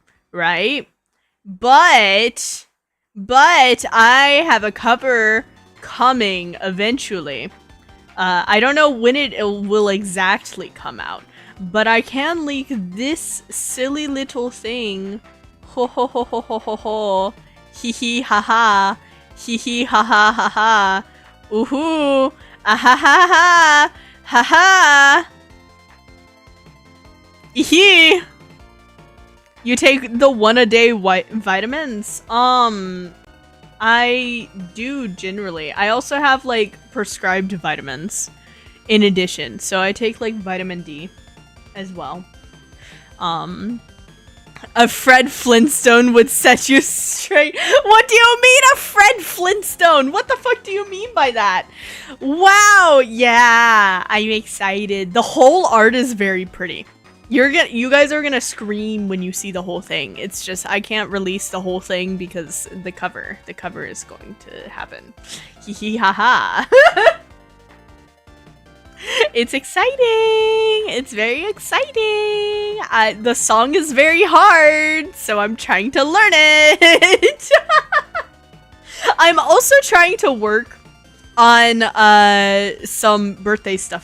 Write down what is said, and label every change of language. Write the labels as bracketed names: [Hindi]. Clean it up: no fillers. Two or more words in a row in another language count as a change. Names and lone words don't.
[English] Right? But I have a cover coming eventually. I don't know when it will exactly come out, but I can leak this silly little thing. Ho ho ho ho ho ho ho. Hee hee ha ha. Hee hee ha ha ha ha. Oohoo. Ah ha ha ha. Ha ha. Eehee. You take the 1-a-day vitamins? I do generally. I also have like prescribed vitamins in addition. So I take like vitamin D as well. A Fred Flintstone would set you straight. What do you mean a Fred Flintstone? What the fuck do you mean by that? Wow, yeah, I'm excited. The whole art is very pretty. You guys are gonna scream when you see the whole thing. It's just I can't release the whole thing because the cover is going to happen. Hee hee ha ha. It's exciting. It's very exciting. The song is very hard, so I'm trying to learn it. I'm also trying to work on some birthday stuff.